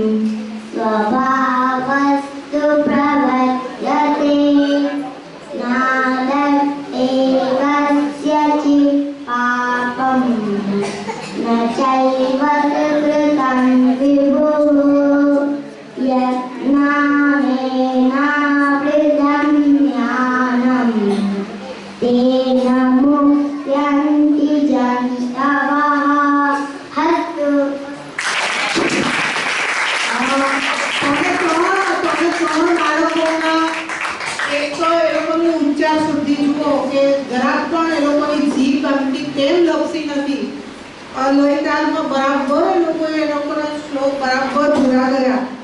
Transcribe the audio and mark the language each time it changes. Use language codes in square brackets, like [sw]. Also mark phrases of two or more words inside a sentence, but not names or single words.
[sa] स्वभावस्तु प्रवर्तते नादत्ते कस्यचित् पापम् न चैव सुकृतं विभुः यज्ञानेनावृतं ज्ञानम् तेन मुह्यन्ति जन्तवः हस्तु [gu] તમે ત્રણ બાળકોના એક તો એ લોકોની ઉચ્ચાર શુદ્ધિ જુઓ કે જરાક પણ એ લોકોની જીભ આમથી કેમ લપસી નથી. લયતાલમાં બરાબર એ લોકોના શ્લોક બરાબર પૂરા કર્યા.